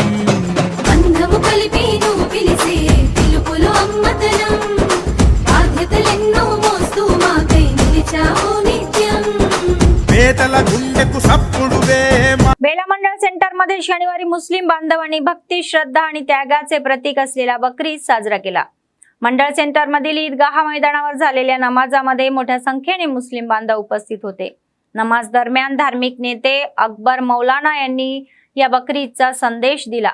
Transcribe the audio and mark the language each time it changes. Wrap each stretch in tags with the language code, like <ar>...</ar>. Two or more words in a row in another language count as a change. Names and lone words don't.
<te>బంధము కలిపి నువ్వు పిలిసే పిలుపులో అమ్మతనం బాధ్యతలెన్నో మోస్తూ మాకై నిలిచావు నిత్యం పేదల గుండెకు सपुडुवे</te> <mr>बेला मंडळ सेंटर मध्ये शनिवारी मुस्लिम बांधवांनी भक्ती श्रद्धा आणि त्यागाचे प्रतीक असलेला बकरी ईद साजरा केला। मंडळ सेंटर मधील ईदगाह मैदानावर झालेल्या नमाजामध्ये मोठ्या संख्येने मुस्लिम बांधव उपस्थित होते। नमाज दरम्यान धार्मिक नेते अकबर मौलाना यांनी या बकरी ईदचा संदेश दिला।</mr>